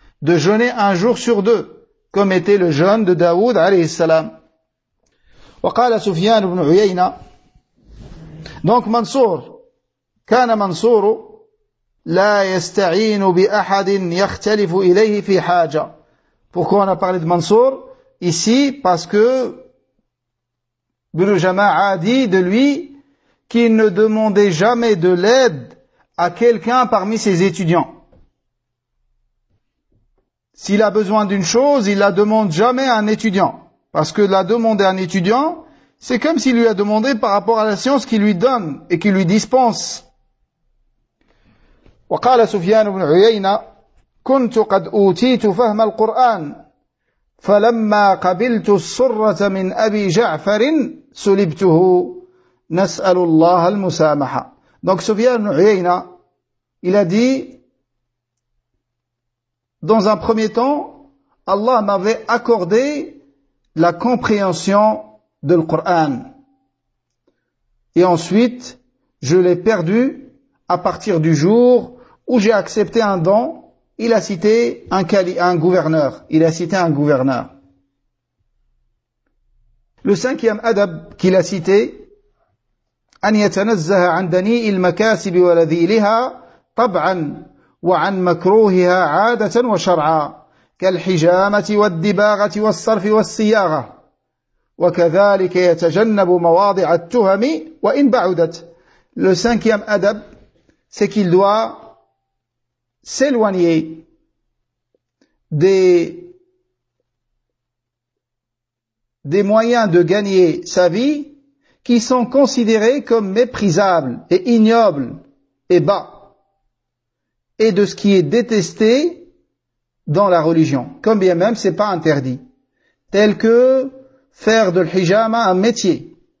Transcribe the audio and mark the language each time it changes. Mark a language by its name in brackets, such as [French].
[French] De jeûner un jour sur deux, comme était le jeûne de Daoud alayhi salam. [Arabic] Wa qala Sufyan ibn Uyayna. [French] Donc Mansour, [Arabic] كان منصور لا يستعين بأحد يختلف إليه في حاجة. [French] Pourquoi on a parlé de Mansour ici? Parce que Ibn Jama'a a dit de lui qu'il ne demandait jamais de l'aide à quelqu'un parmi ses étudiants. S'il a besoin d'une chose, il la demande jamais à un étudiant. Parce que la demander à un étudiant, c'est comme s'il lui a demandé par rapport à la science qu'il lui donne et qu'il lui dispense. [Arabic] وقال سفيان بن عيينة كنت قد أوتيت فهم القرآن فلما قبلت السرة من أبي جعفر سلبته نسأل الله المسامحة. [French] Donc Sufyan Uyayna, il a dit, dans un premier temps, Allah m'avait accordé la compréhension de le Coran. Et ensuite, je l'ai perdu à partir du jour où j'ai accepté un don. Il a cité un gouverneur. Il a cité un gouverneur. Le cinquième adab qu'il a cité, [Arabic] أن يتنزه عن دنيء المكاسب ولذيلها طبعا وعن مكروهها عادة وشرعا كالحجامة والدباغة والصرف والصياغة وكذلك يتجنب مواضع التهم وإن بعدت. [French] Le cinquième adab, c'est qu'il doit s'éloigner des moyens de gagner sa vie qui sont considérés comme méprisables et ignobles et bas, et de ce qui est détesté dans la religion, comme bien même c'est pas interdit, tel que faire de l'hijama un métier.